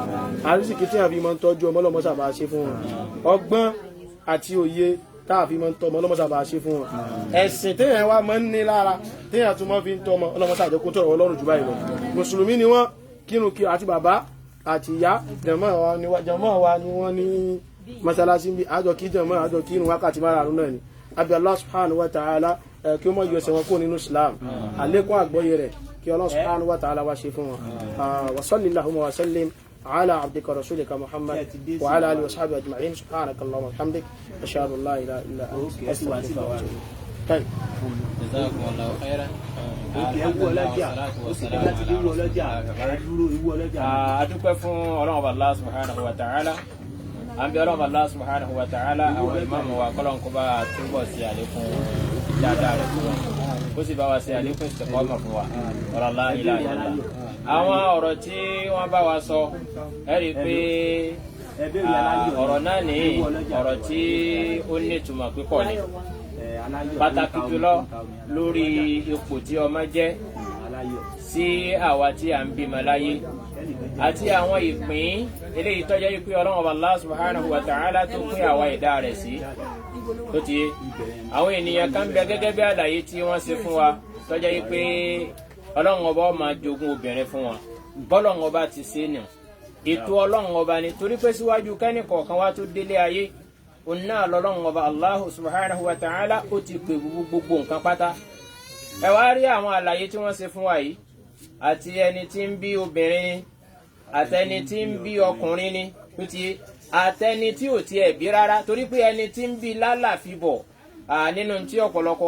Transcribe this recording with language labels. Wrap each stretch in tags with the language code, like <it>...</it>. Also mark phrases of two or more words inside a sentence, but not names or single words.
<yo>àrísìkí tí a fi mọ́ ń tọ́jú ọmọ ọlọ́mọṣà bá wa ṣe fún wọn ọgbọ́n àti òye táà fi mọ́ ń tọ́mọ ọlọ́mọṣà bá wa ṣe fún wọn ẹ̀sìn téèyàn wá mọ́ ń ní lára téèyàn tún mọ́ fi ń tọ́mọ ọlọ́mọṣà jẹ́ kó tọ̀rọ̀ ọlọ́run jù báyìí lọ mùsùlùmí ni wọ́n kírun kí àti bàbá àti ìyá jàmáà wa ni wọ́n ní mọ́sálásí bí àjọ kí jàmáà àjọ kí irun wákàtí márùn-ún náà ni àbí</yo> <ar>الله سبحانه وتعالى</ar> <yo>kí ó mọ̀ yọ ẹsẹ̀ wọn kó nínú Islam àlékún àgbọ́yé rẹ̀ kí</yo> <ar>الله سبحانه وتعالى</ar> <yo>wá ṣe fún wọn</yo> <ar>وصلى الله وسلم على عبدك رسولك محمد وعلى آله وصحبه أجمعين سبحانك اللهم وبحمدك أشهد أن لا إله إلا أنت أستغفرك وأتوب إليك. جزاكم الله خيرا.</ar> <yo>Adúpẹ́ fún Ọlọ́run</yo> <ar>الله سبحانه وتعالى</ar> <yo>àbí Ọlọ́run</yo> <ar>الله سبحانه وتعالى</ar> <yo>àwọn ìmáàmù wa kọ́lọ́n kó bá túbọ̀ sí àlékún dáadáa rẹ̀ fún wọn kó sì bá wa sí àlékún istiqama fún wa ọ̀rọ̀</yo> <ar>لا إله إلا الله.</ar> <yo>àwọn ọ̀rọ̀ tí wọ́n bá wa sọ ẹ rí i pé ọ̀rọ̀ náà ní ọ̀rọ̀ tí ó ní ìtumọ̀ pípọ̀ ni pàtàkì jùlọ lórí ipò tí ọmọ jẹ́ sí àwa tí à ń bímọ láyé àti àwọn ìpín eléyìí tó jẹ́ pé Ọlọ́run Ọba</yo> <ar>الله سبحانه وتعالى</ar> <yo>tó pín àwa ẹ̀dá rẹ̀ sí tó ti àwọn ènìyàn kan bẹ gẹ́gẹ́ bí àlàyé tí wọ́n ṣe fún wa tó jẹ́ pé Ọlọ́run Ọba máa jogún obìnrin fún wọn bọ́lọ́run Ọba ti ṣe nù ètò Ọlọ́run Ọba ni torí pé síwájú kẹ́ni kọ̀ọ̀kan wá tó délé ayé òun náà lọ́lọ́run Ọba</yo> <ar>الله سبحانه وتعالى</ar> <yo>ó ti pè gbogbo nǹkan pátá ẹ wá rí àwọn àlàyé tí wọ́n ṣe fún wa yìí àti ẹni tí ń bí obìnrin ni àtẹni tí ń bí ọkùnrin ni tó ti àtẹni tí ò tiẹ̀ bí rárá torí pé ẹni tí ń bí lálàfíbọ̀ nínú tí ọ̀pọ̀lọpọ̀</yo>